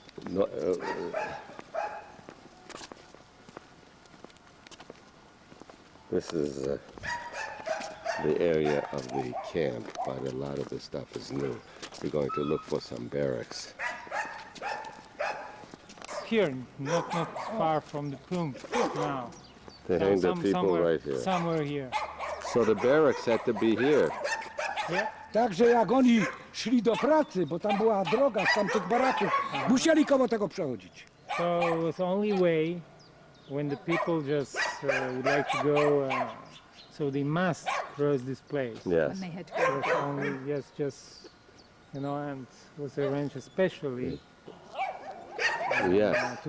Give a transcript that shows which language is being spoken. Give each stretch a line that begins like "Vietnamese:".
English: No, this is the area of the camp, but a lot of the stuff is new. We're going to look for some barracks. here, not far from the pump now. They hang the people somewhere, right here. Somewhere here. So the barracks had to be here. Yeah.
Polish: Także jak oni szli do pracy, bo tam była droga z tamtych baraków, musieli koło tego przechodzić.
English: So it was the only way when the people just would like to go, so they must cross this place. Yes. When they had to It go. was only just and it was arranged especially Yes.